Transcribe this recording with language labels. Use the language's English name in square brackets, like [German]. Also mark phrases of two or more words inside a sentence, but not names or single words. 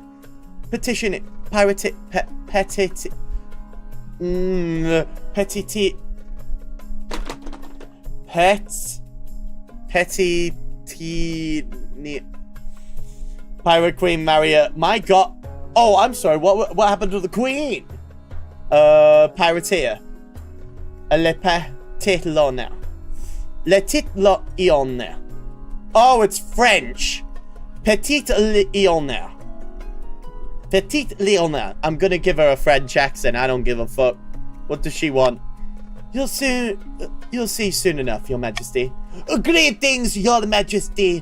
[English] Petition, petit, Pirate Queen Maria. My god. Oh, I'm sorry. What happened to the Queen? Pirateer. Le Petitlona. Le Titlona. Oh, it's French. Petite Leona. Petite Leona. I'm gonna give her a French accent. I don't give a fuck. What does she want? You'll see soon enough, Your Majesty. Greetings, Your Majesty.